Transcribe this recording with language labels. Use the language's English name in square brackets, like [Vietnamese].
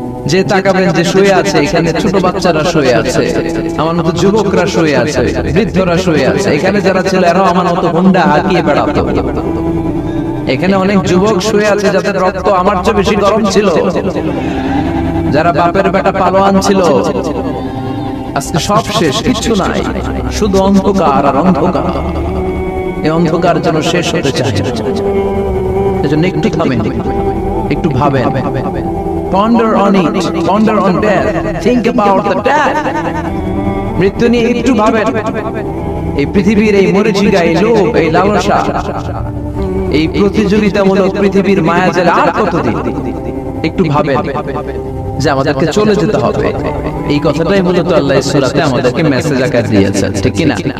[Bangla] যে তাকাবেন যে শুয়ে আছে, এখানে ছোট বাচ্চারা শুয়ে আছে, আমার মতো যুবকরা শুয়ে আছে, বৃদ্ধরা শুয়ে আছে, এখানে যারা ছিল এরাও আমার মতো হুন্ডা হাঁকিয়ে বেড়াতো। এখানে অনেক যুবক শুয়ে আছে যাদের রক্ত আমার চেয়ে বেশি গরম ছিল, যারা বাপের বেটা পালোয়ান ছিল। আজকে সব শেষ, কিচ্ছু নাই, শুধু অন্ধকার আর অন্ধকার। এই অন্ধকার যেন শেষ হতে চায়। এজন্য একটু থামেন, একটু ভাবেন, [English] ponder on it, ponder on death, think about the death. [Bangla] মৃত্যু নিয়ে একটু ভাবেন। এই পৃথিবীর এই মরিচিকা, এই লোভ, এই লালসা, এই প্রতিযোগিতামূলক পৃথিবীর মায়াজালে আর কতদিন? একটু ভাবেন যে আমাদেরকে চলে যেতে হবে। এই কথাটাই মূলত আল্লাহ সূরাতে আমাদেরকে মেসেজ আকারে দিয়েছেন, ঠিক কি না?